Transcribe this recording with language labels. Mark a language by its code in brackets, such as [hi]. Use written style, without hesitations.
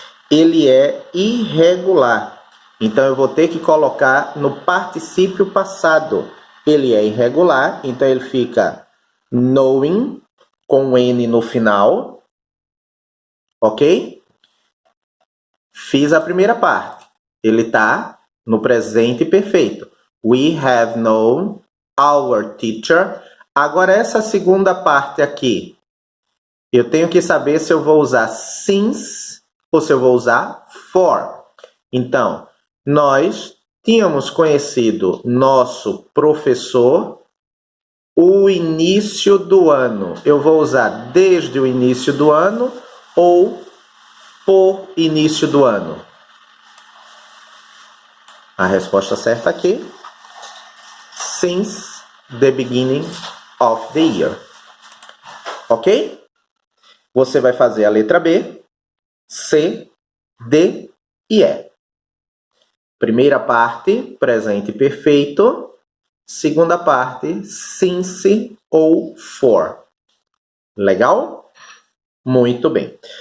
[pt] Ele é irregular. Então, eu vou ter que colocar no particípio passado. Ele é irregular, então ele fica knowing, com N no final. Ok? Fiz a primeira parte. Ele está no presente perfeito. [en] We have known our teacher. [pt] Agora, essa segunda parte aqui, eu tenho que saber se eu vou usar since ou se eu vou usar for. Então, nós tínhamos conhecido nosso professor o início do ano. Eu vou usar desde o início do ano ou por início do ano. A resposta certa aqui, [en] since the beginning of the year. [pt] Ok? Você vai fazer a letra B, C, D e E. Primeira parte, presente perfeito. Segunda parte, since ou for. Legal? Muito bem.